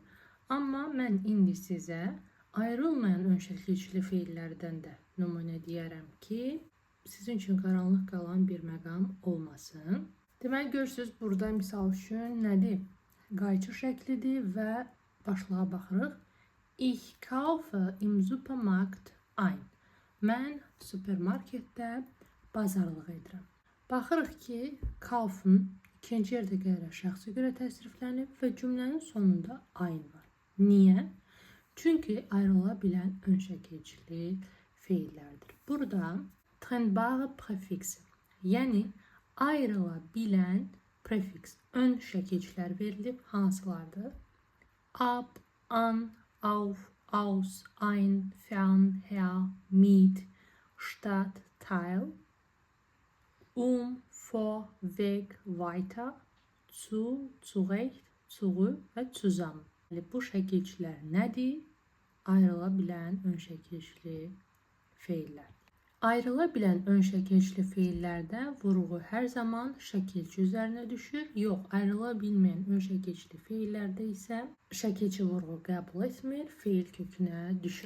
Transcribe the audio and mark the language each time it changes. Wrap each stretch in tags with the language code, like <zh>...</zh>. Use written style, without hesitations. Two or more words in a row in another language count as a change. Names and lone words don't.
<az>Amma mən indi sizə ayrılmayan ön şəkilçili feillərdən də nümunə deyərəm ki, sizin üçün qaranlıq qalan bir məqam olmasın. Deməli, görürsünüz, burada misal üçün nədir? Qayçı şəklidir və başlığa baxırıq.</az> <de>Ich kaufe im Supermarkt ein.</de> <az>Mən supermarketdə bazarlıq edirəm. Baxırıq ki, kaufen ikinci yerdə gələrək şəxsə görə təsriflənib və cümlənin sonunda ein var. Niyə? Çünki ayrıla bilən ön şəkilçili feillərdir. Burada trennbare prefiksi, yəni ayrıla bilən prefiks, ön şəkilçilər verilib, hansılardır?</az> <de>Ab, an, auf, aus, ein, fern, her, mit, statt, teil, vor, weg, weiter, zu, zurecht, zurück və zusammen.</de> <az>Bu şəkilçilər nədir? Ayrıla bilən ön şəkilçili feillər. Ayrıla bilən ön şəkilçili feillərdə vurğu hər zaman şəkilçi üzərinə düşür. Yox, ayrıla bilməyən ön şəkilçili feillərdə isə şəkilçi vurğu qəbul etmir, feil kökünə düşür.</az>